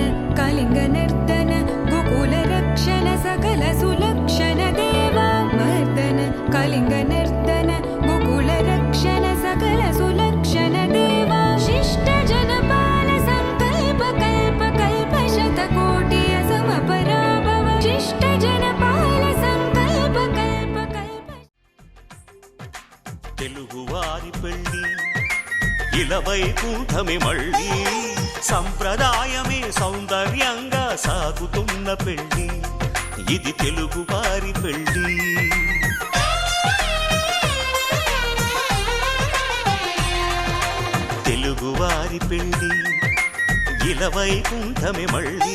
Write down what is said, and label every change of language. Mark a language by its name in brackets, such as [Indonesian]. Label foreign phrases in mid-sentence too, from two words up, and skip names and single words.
[Sanskrit] कलिङ्गनर्दन गोकुलरक्षण सकल सुलक्षण देवा मर्दन कलिङ्गनर्दन गोकुलरक्षण सकल सुलक्षण देवा शिष्ट जनपाल संकल्प कल्प कल्प शतकोटि असमपराभव शिष्ट जनपाल संकल्प कल्प कल्प [Telugu] తెలుగువారి పెళ్ళి ఇలవైకుంఠమే మళ్ళీ సంప్రదాయమే సౌందర్యంగా సాగుతున్న పెళ్ళి ఇది తెలుగువారి పెళ్ళి తెలుగువారి పెళ్ళి ఇలవైకుంఠమే మళ్ళీ